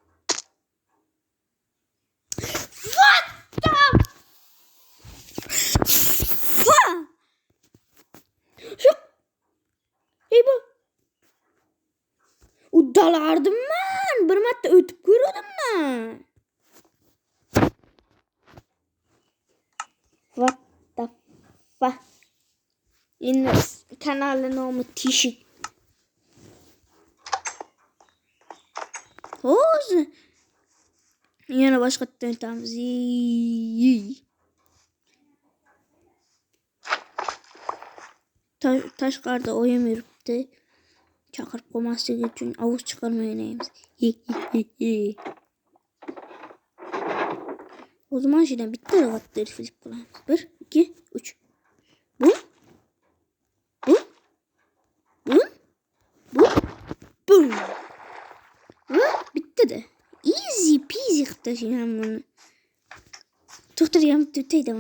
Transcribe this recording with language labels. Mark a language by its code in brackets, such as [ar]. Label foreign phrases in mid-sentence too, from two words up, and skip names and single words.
[uz] Uddalardim men. Bir marta o'tib ko'rdim men. [en] What the fuck? [uz] Endi kanalni nomi teshik. Hozir yana boshqatdan o'tamiz. Tashqarida oyim yuribdi. Chaqirib qo'ymasligi uchun ovoz chiqarmaymiz. O'zi mashinadan bitta [en] water flip [uz] qilamiz. 1 2 3 Bum. Bittada. [en] Easy peasy [uz] qilib tashlayman buni. To'xtatgan tutaydaman.